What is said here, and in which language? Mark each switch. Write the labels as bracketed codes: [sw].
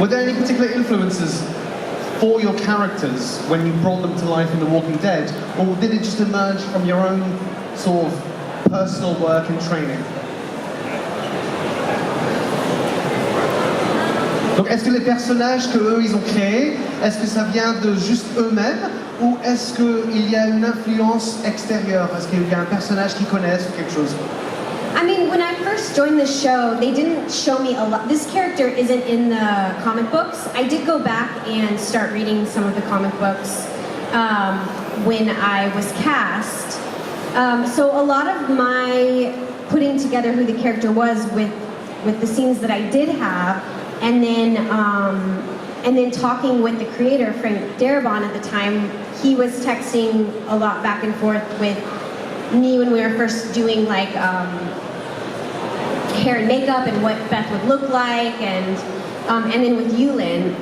[en] Were there any particular influences for your characters when you brought them to life in The Walking Dead, or did it just emerge from your own sort of personal work and training? [fr] Donc est-ce que les personnages qu'eux ils ont créés, est-ce que ça vient de juste eux-mêmes ou est-ce qu'il y a une influence extérieure? Est-ce qu'il y a un personnage qu'ils connaissent ou quelque chose? [en] I mean, when I first joined the show, they didn't show me a lot. This character isn't in the comic books. I did go back and start reading some of the comic books when I was cast. So a lot of my putting together who the character was with the scenes that I did have, and then talking with the creator, Frank Darabont at the time, he was texting a lot back and forth with me when we were first doing like hair and makeup and what Beth would look like, and then with Yulin.